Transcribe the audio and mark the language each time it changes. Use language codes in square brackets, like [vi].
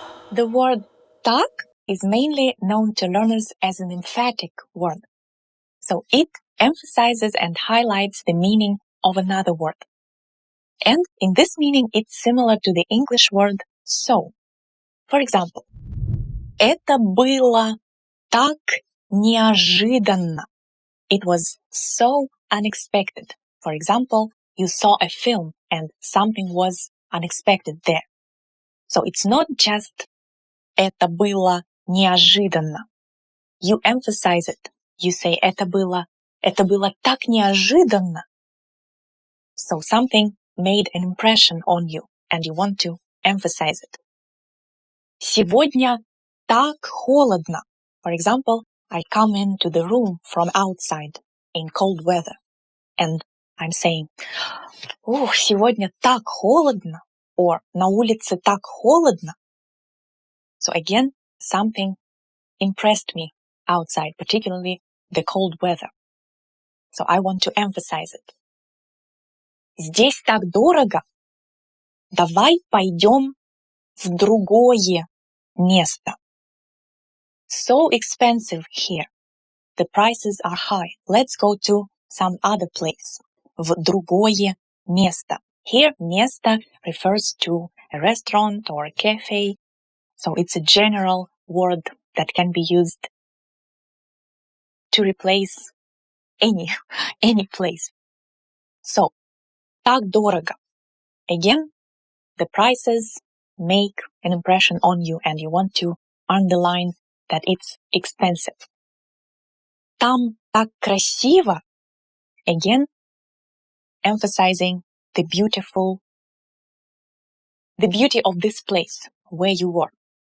[en] The word tak is mainly known to learners as an emphatic word. So it emphasizes and highlights the meaning of another word. And in this meaning, it's similar to the English word so. For example, [ru] это было так неожиданно. [en] It was so unexpected. For example, you saw a film and something was unexpected there. So it's not just [ru] это было неожиданно. [en] You emphasize it. You say [ru] это было так неожиданно. [en] So something made an impression on you and you want to emphasize it. [ru] Сегодня так холодно. [en] For example, I come into the room from outside in cold weather and I'm saying, [ru] сегодня так холодно, [en] or [ru] на улице так холодно. [en] So again, something impressed me outside, particularly the cold weather. So I want to emphasize it. [ru] Здесь так дорого. Давай пойдем в другое место. [en] So expensive here. The prices are high. Let's go to some other place. [ru] В другое место. [en] Here, место refers to a restaurant or a cafe. So it's a general word that can be used to replace any place. So, [ru] так дорого. [en] Again, the prices make an impression on you and you want to underline that it's expensive. [ru] Там так красиво. [en] Again, emphasizing the beauty of this place where you were.